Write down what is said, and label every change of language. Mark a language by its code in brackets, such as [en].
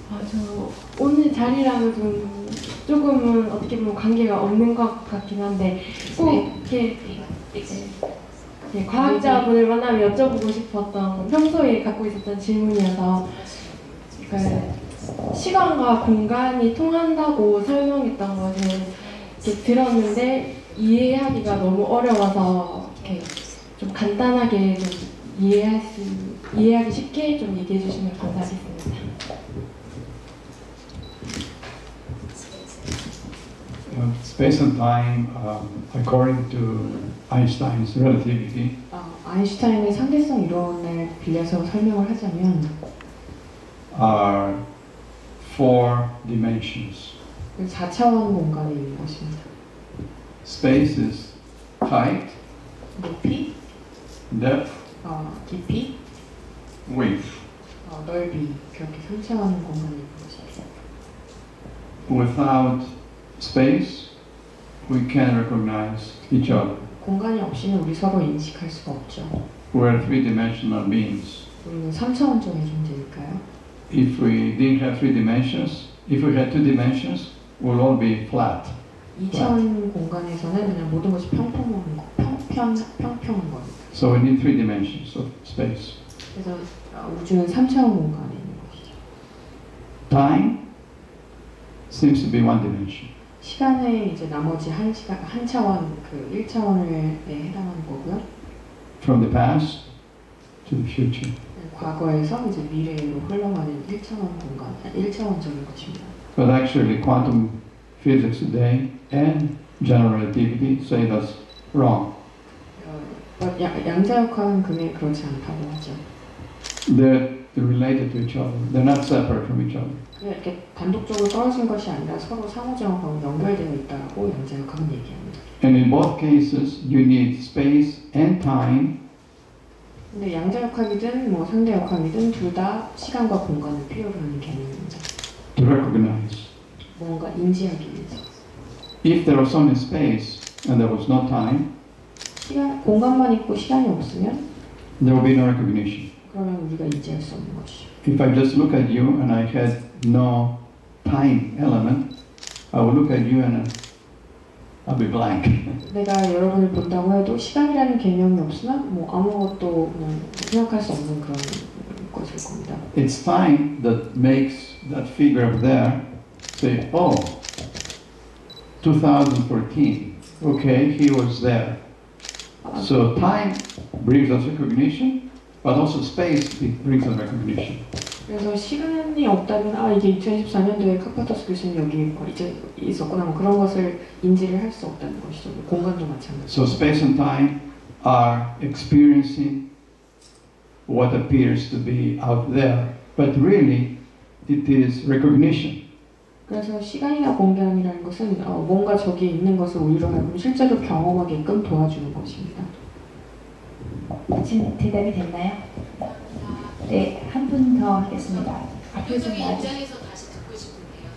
[ko] 저 오늘 자리랑은 좀 조금은 어떻게 보면 관계가 없는 것 같긴 한데 꼭 이렇게 과학자분을 만나면 여쭤보고 싶었던 평소에 갖고 있었던 질문이어서 시간과 공간이 통한다고 설명했던 것을 이렇게 들었는데 이해하기가 너무 어려워서 이렇게 좀 간단하게 좀 이해하기 쉽게 좀 얘기해 주시면 감사하겠습니다. [en] Space and time, according to Einstein's relativity, [ko] 아인슈타인의 상대성 이론을 빌려서 설명을 하자면 [en] are 4 dimensions. [ko] 4차원 공간에 있는 것입니다. [en] Space is height, [ko] 높이, [en] depth, [ko] 깊이, [en] width. [ko] 넓이 그렇게 상징하는 공간인 것이죠. [en] Without space, we can't recognize each other. [ko] 공간이 없이는 우리 서로 인식할 수가 없죠. [en] We're three-dimensional beings. [ko] 우리는 3차원적인 존재니까요. [en] If we didn't have three dimensions, if we had two dimensions, we'll all be flat. [ko] 2차원 공간에서는 그냥 모든 것이 평평한 거, 평평한 겁니다. [en] So we need three dimensions of space. [ko] 그래서 우주는 3차원 공간에 있는 것이죠. [en] Time seems to be one dimension. [ko] 시간의 이제 나머지 한 차원 그 1차원에 해당하는 거고요. [en] From the past to the future. [ko] 과거에서 이제 미래로 흘러가는 1차원 공간, 1차원적인 것입니다. [en] But actually, quantum physics today and general relativity say that's wrong. [ko] 양자역학은 그렇지 않다고 하죠. [en] They're related to each other. They're not separate from each other. [ko] 그냥 이렇게 단독적으로 떨어진 것이 아니라 서로 상호작용하고 연결되어 있다고 양자역학은 얘기합니다. [en] And in both cases, you need space and time [ko] 근데 양자역학이든 뭐 상대역학이든 둘 다 시간과 공간을 필요로 하는 개념입니다. [en] to recognize. [ko] 뭔가 인지하기 위해서. [en] If there was only space and there was no time, [ko] 공간만 있고 시간이 없으면 [en] there would be no recognition. [ko] 그러면 우리가 인지할 수 없는 것이죠. [en] If I just look at you and I had no time element, I would look at you and I'll be blank. [ko] 내가 여러분을 본다고 해도 시간이라는 개념이 없으면 뭐 아무것도 그냥 생각할 수 없는 그런 것일 겁니다. [en] It's time that makes that figure up there say, oh, 2014. Okay, he was there. So time brings us recognition, but also space brings us recognition. [ko] 그래서 시간이 없다면 이게 2014년도에 카파토스 교수님 여기 이제 있었구나 뭐 그런 것을 인지를 할 수 없다는 것이죠. 공간도 마찬가지. [en] So space and time are experiencing what appears to be out there, but really it is recognition. [ko] 그래서 시간이나 공간이라는 것은 뭔가 저기에 있는 것을 우리로 하여금 실제로 경험하게끔 도와주는 것입니다. 지금 대답이 됐나요? 네, 한 분 더 하겠습니다. 앞으로 좀 나와주세요. 입장에서 다시 듣고 싶은데요.